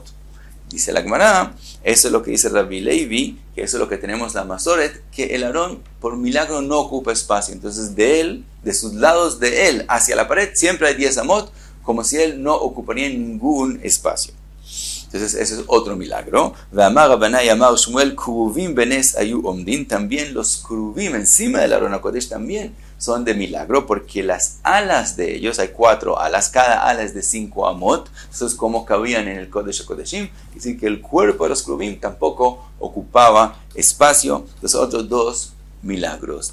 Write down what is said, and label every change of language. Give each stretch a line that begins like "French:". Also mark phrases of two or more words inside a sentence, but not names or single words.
Spanish: Dice la Gemara, eso es lo que dice Rabbi Levi, que eso es lo que tenemos la Masoret, que el Aarón por milagro no ocupa espacio. Entonces de él, de sus lados de él hacia la pared, siempre hay 10 amot, como si él no ocuparía ningún espacio. Entonces ese es otro milagro.
Hebrew: ואמר רבנאי אמר שמואל כרובים בנס היו עומדין.
Spanish: También los Kruvim encima del Aron HaKodesh también son de milagro, porque las alas de ellos, hay 4 alas, cada ala es de 5 amot, eso es como cabían en el Kodesh HaKodeshim, es decir, que el cuerpo de los Kruvim tampoco ocupaba espacio. Los otros 2 milagros.